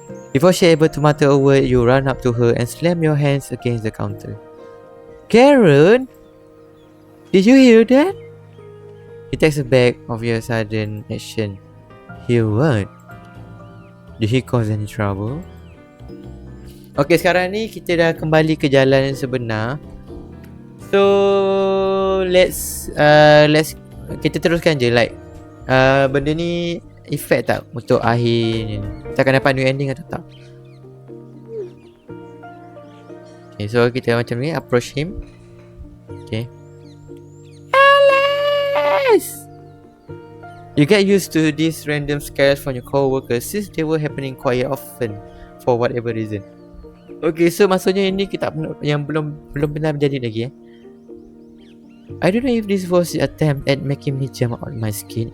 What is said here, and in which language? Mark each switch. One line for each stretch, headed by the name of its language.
English: Before she able to mutter a word, you run up to her and slam your hands against the counter. Karen, did you hear that? He takes aback of your sudden action. Hear what? Did he cause any trouble?
Malay: Okay, sekarang ni kita dah kembali ke jalan yang sebenar.
English: So let's
Malay: kita teruskan je like benda ni effect tak untuk akhir ni? Kita akan dapat
English: new ending
Malay: atau tak? Okay, so kita macam ni
English: approach him.
Malay: Okay.
English: Alice! You get used to these random scares from your co-workers since they were happening quite often for whatever reason.
Malay: Okay, so maksudnya ini kita yang belum pernah berjadi lagi
English: I don't know if this was the attempt at making me jump out my skin.